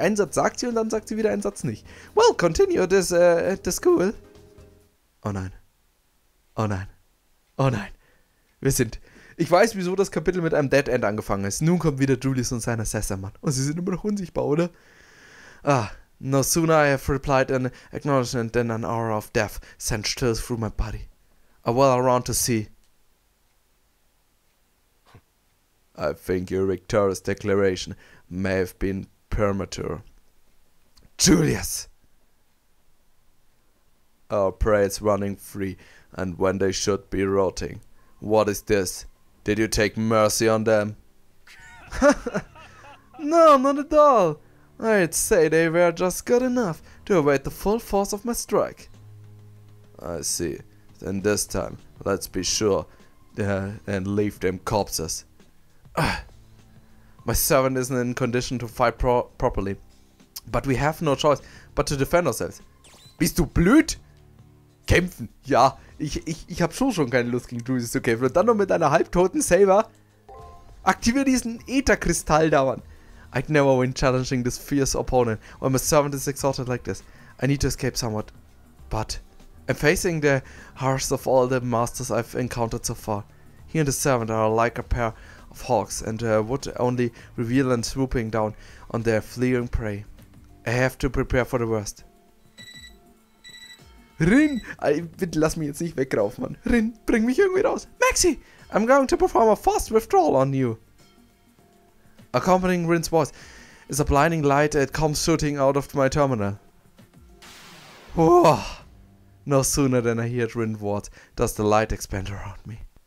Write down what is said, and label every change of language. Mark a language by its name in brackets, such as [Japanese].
[German] Einen Satz sagt sie und dann sagt sie wieder einen Satz nicht. [English] Well, continue this at the school. [German] Oh nein. Oh nein. Oh nein. Wir sind... Ich weiß, wieso das Kapitel mit einem Dead End angefangen ist. Nun kommt wieder Julius und sein Assassin-Mann. Und sie sind immer noch unsichtbar, oder? Ah... [English] No sooner I have replied an acknowledgement than an aura of death sent chills through my body. I whirl around to see. I think your victorious declaration may have been premature. Julius! Our prey is running free, and when they should be rotting. What is this? Did you take mercy on them? No, not at all. I'd say they were just good enough to await the full force of my strike. I see. Then this time, let's be sure and leave them corpses. My servant isn't in condition to fight properly. But we have no choice but to defend ourselves. [German] Bist du blöd? Kämpfen. Ja, ich hab schon keine Lust gegen Julius zu kämpfen. Und dann noch mit einer halbtoten Saber. Aktiviere diesen Ether-Kristall dauernd. [English] I'd never win challenging this fierce opponent when my servant is exhausted like this. I need to escape somewhat. But I'm facing the harshest of all the masters I've encountered so far. He and the servant are like a pair of hawks and would only reveal and swooping down on their fleeing prey. I have to prepare for the worst. Rin! [German] Bitte lass mich jetzt nicht wegraufen, Mann. Rin, bring mich irgendwie raus. Maxi! [English] I'm going to perform a fast withdrawal on you. Accompanying Rin's voice is a blinding light that comes shooting out of my terminal. Whoa. No sooner than I hear Rin's words does the light expand around me.